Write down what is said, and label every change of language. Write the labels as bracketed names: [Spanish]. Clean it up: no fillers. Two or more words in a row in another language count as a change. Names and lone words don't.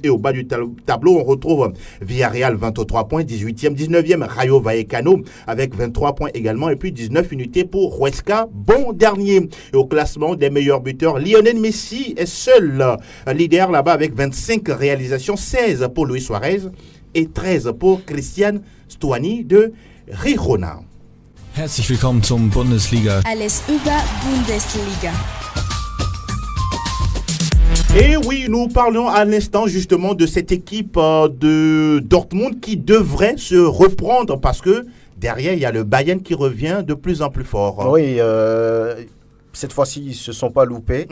[French] Et au bas du tableau, on retrouve Villarreal, 23 points, 18e, 19e, Rayo Vallecano avec 23 points également. Et puis 19 unités pour Huesca, bon dernier. Et au classement des meilleurs buteurs, Lionel Messi est seul leader là-bas avec 25 réalisations, 16 pour Luis Suarez et 13 pour Christian Stuani de Girona. [German] Herzlich willkommen zum Bundesliga. Alles über Bundesliga. [French] Et oui, nous parlons à l'instant justement de cette équipe de Dortmund qui devrait se reprendre parce que derrière, il y a le Bayern qui revient de plus en plus fort. Oui, cette fois-ci, ils ne se sont pas loupés.